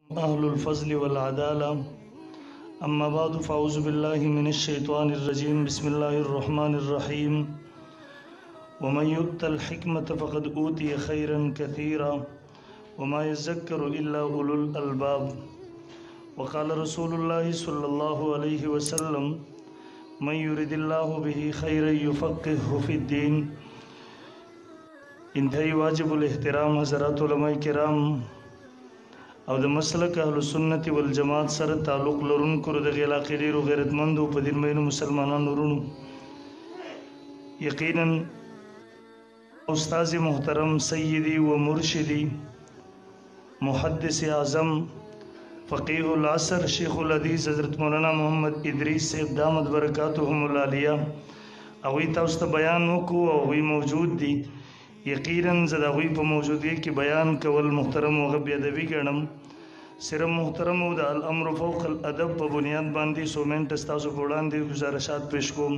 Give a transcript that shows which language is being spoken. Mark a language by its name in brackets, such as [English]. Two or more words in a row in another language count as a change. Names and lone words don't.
[Arabic] أهل الفضل والعدالة أما بعد فأعوذ بالله من الشيطان الرجيم بسم الله الرحمن الرحيم ومن يؤت الحكمة فقد أوتي خيرا كثيرا وما يذكر إلا أولو الألباب وقال رسول الله صلى الله عليه وسلم من يرد الله به خيرا يفقهه في الدين. [Urdu] انتہائی واجب الاحترام حضرات علماء کرام [Pashto] او د مسلک اهل سنت والجماعت سره تعلق لرونکو د علاقې ډیرو غیرتمندو په دین مینو مسلمانانو ورونو، یقینا استاذ محترم سیدی و مرشدی محدث اعظم فقیہ العصر شیخ الحدیث حضرت مولانا محمد ادریس صاحب [Arabic] دامت برکاتهم العالیہ [Pashto] اوی تاسو ته بیان وکړو او وی موجود دي. یقینا زه د هغوی په موجودګۍ کې بیان کول محترم او غبی ادبي ګڼم. صرف محترم او د [Arabic] الامر فوق الادب [Pashto] په بنیاد باندې 100 منټ ستاسو په وړاندې گزارشات پیش کوم.